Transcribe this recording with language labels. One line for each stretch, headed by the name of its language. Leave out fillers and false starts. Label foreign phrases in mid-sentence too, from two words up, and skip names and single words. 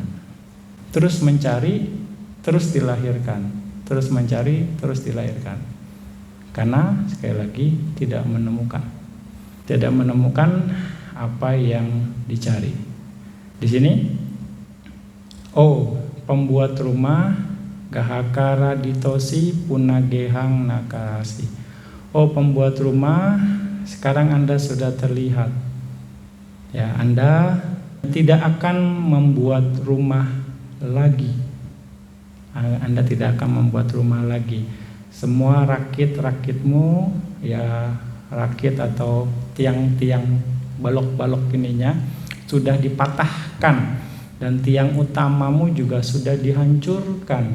Indonesian: Terus mencari, terus dilahirkan, terus mencari, terus dilahirkan. Karena sekali lagi tidak menemukan apa yang dicari. Di sini, pembuat rumah
Pali: gahakara ditosi punagehang nakasi.
Indonesian: Pembuat rumah, sekarang Anda sudah terlihat. Ya, Anda tidak akan membuat rumah lagi. Anda tidak akan membuat rumah lagi. Semua rakit-rakitmu, ya rakit atau tiang-tiang balok-balok ininya sudah dipatahkan, dan tiang utamamu juga sudah dihancurkan.